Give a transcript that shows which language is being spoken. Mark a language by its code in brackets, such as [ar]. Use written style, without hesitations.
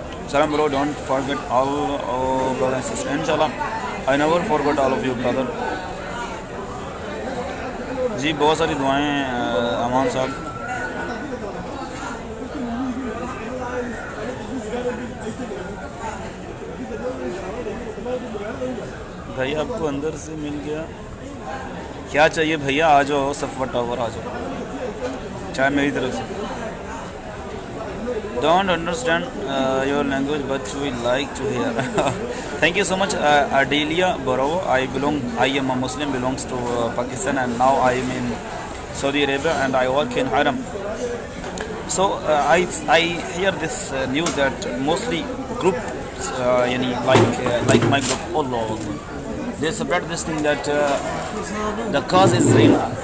[en] Salam bro, don't forget all brothers and sisters. Inshallah, I never forgot all of you brother. [ur] جی بہت ساری دعائیں امان صاحب. بھائی آپ کو اندر سے مل گیا, کیا چاہیے بھیا؟ آ جاؤ صفوہ ٹاور آ جاؤ, چاہے میری طرف سے. [en] Don't understand your language but we like to hear. Thank you so much Adelia Borowo. I am a Muslim, belongs to Pakistan, and now I am in Saudi Arabia and I work in Haram. So I hear this news that mostly groups like my group, Allah, they spread this thing that the cause is real.